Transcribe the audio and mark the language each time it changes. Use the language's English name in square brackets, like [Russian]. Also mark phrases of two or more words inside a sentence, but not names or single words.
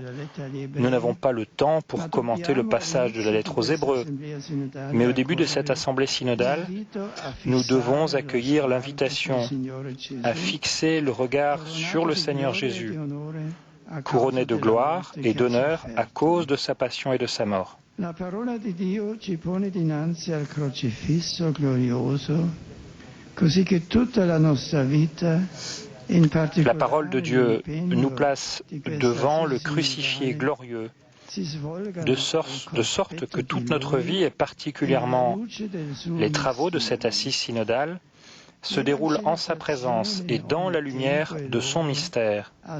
[French] Nous n'avons pas le temps pour commenter le passage de la lettre aux Hébreux, mais au début de cette assemblée synodale, nous devons accueillir l'invitation à fixer le regard sur le Seigneur Jésus, couronné de gloire et d'honneur à cause de sa passion et de sa mort. La parole de [Italian] Dio ci pone dinanzi al crocifisso glorioso, così che tutta la nostra vita. [French] La parole de Dieu nous place devant le crucifié glorieux, de sorte que toute notre vie, et particulièrement les travaux de cette assise synodale, se déroulent en sa présence et dans la lumière de son mystère.